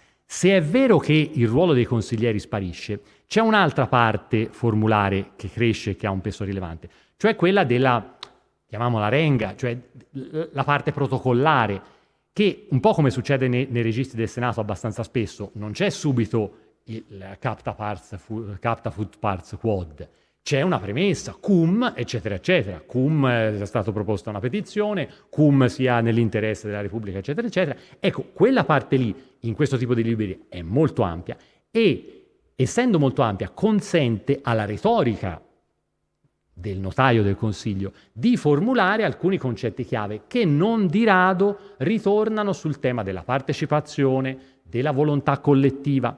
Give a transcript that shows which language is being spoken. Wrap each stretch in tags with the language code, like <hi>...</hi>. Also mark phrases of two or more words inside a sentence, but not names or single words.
<it>Se è vero che il ruolo dei consiglieri sparisce, c'è un'altra parte formulare che cresce e che ha un peso rilevante, cioè quella della, chiamiamola renga, cioè la parte protocollare, che un po' come succede nei registri del Senato abbastanza spesso, non c'è subito il</it> <la>capta fut parts quod,</la> <it>c'è una premessa, cum, eccetera, eccetera. Cum è stata proposta una petizione, cum sia nell'interesse della Repubblica, eccetera, eccetera. Ecco, quella parte lì, in questo tipo di libri, è molto ampia e, essendo molto ampia, consente alla retorica del notaio del Consiglio di formulare alcuni concetti chiave che non di rado ritornano sul tema della partecipazione, della volontà collettiva.</it>